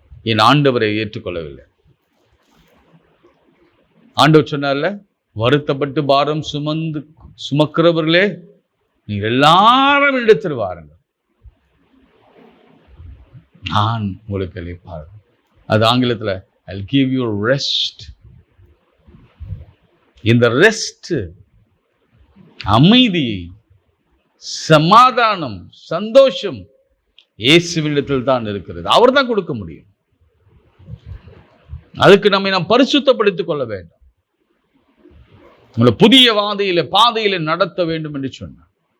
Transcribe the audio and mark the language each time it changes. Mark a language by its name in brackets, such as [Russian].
[Tamil] என் ஆண்டவரை ஏற்றுக்கொள்ளவில்லை. ஆண்டவர் சொன்னார்ல, வருத்தப்பட்டு பாரம் சுமக்கிறவர்களே நீங்க எல்லாரும் இடத்தில் வாருங்கள், நான் உங்களுக்கு அளிப்பார். அது ஆங்கிலத்தில் [English] I'll give you rest. [Tamil] இந்த ரெஸ்ட், அமைதி, சமாதானம், சந்தோஷம் இயேசுவினிடத்தில் தான் இருக்கிறது. அவர் தான் கொடுக்க முடியும். அதுக்கு நாம் பரிசுத்தப்படுத்திக் கொள்ள வேண்டும். உங்களை புதிய பாதையில நடத்த வேண்டும் என்று சொன்னார்.